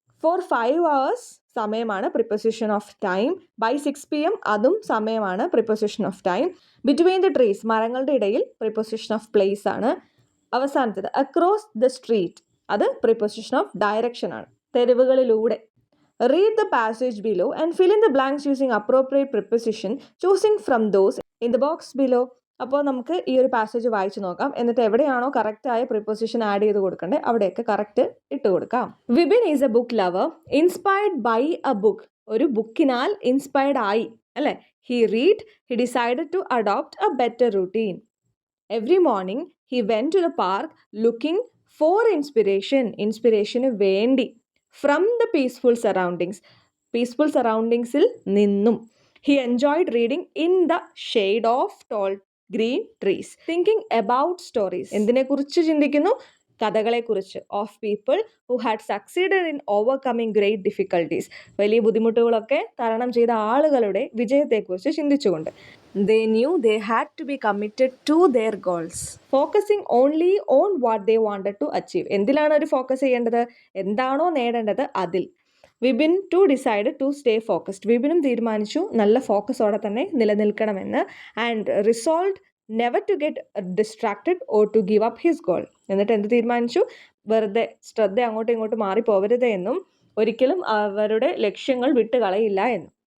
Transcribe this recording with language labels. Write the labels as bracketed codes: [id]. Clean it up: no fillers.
[en] For 5 hours, സമയമാണ്, preposition of time. By 6 PM, [ml] അതും സമയമാണ്, [en] Preposition of time. Between the trees, [ml] മരങ്ങളുടെ ഇടയിൽ, [en] Preposition of place ആണ്. അവസാനത്തേത് across the street, അത് പ്രിപ്പോസിഷൻ ഓഫ് ഡയറക്ഷൻ ആണ്, തെരുവുകളിലൂടെ. Read the passage below and fill in the blanks using appropriate preposition, choosing from those in the box below. [ml] അപ്പോൾ നമുക്ക് ഈ ഒരു പാസേജ് വായിച്ചു നോക്കാം. എന്നിട്ട് എവിടെയാണോ കറക്റ്റായ പ്രിപ്പോസിഷൻ ആഡ് ചെയ്ത് കൊടുക്കേണ്ടത് അവിടെയൊക്കെ കറക്റ്റ് ഇട്ട് കൊടുക്കാം. [en] Vipin is a book lover, inspired by a book. [ml] ഒരു ബുക്കിനാൽ ഇൻസ്പയർഡ് ആയി അല്ലേ. [en] He read, he decided to adopt a better routine. Every morning he went to the park looking for inspiration, [ml] ഇൻസ്പിറേഷന് വേണ്ടി. [en] from the peaceful surroundings, [ml] peaceful സറൗണ്ടിങ്സിൽ നിന്നും. [en] He enjoyed reading in the shade of tall green trees. Thinking about stories, [ml] എന്തിനെക്കുറിച്ച് ചിന്തിക്കുന്നു, കഥകളെക്കുറിച്ച്. [en] of people who had succeeded in overcoming great difficulties, [ml] വലിയ ബുദ്ധിമുട്ടുകളൊക്കെ തരണം ചെയ്ത ആളുകളുടെ വിജയത്തെക്കുറിച്ച് ചിന്തിച്ചുകൊണ്ട്. [en] They knew they had to be committed to their goals, focusing only on what they wanted to achieve. [ml] എന്തിലാണ് our focus ചെയ്യേണ്ടത്, എന്താണോ നേടേണ്ടത് അതിൽ. [en] Vipin too decide to stay focused, [ml] വിപിനും തീരുമാനിച്ചു നല്ല ഫോക്കസോടെ തന്നെ നിലനിൽക്കണമെന്ന്. [en] And resolve never to get distracted or to give up his goal. [ml] എന്നിട്ട് എന്ത് തീരുമാനിച്ചു, വെറുതെ ശ്രദ്ധ അങ്ങോട്ടും ഇങ്ങോട്ടും മാറിപ്പോവരുത് എന്നും ഒരിക്കലും അവരുടെ ലക്ഷ്യങ്ങൾ വിട്ട് കളയില്ല എന്നും.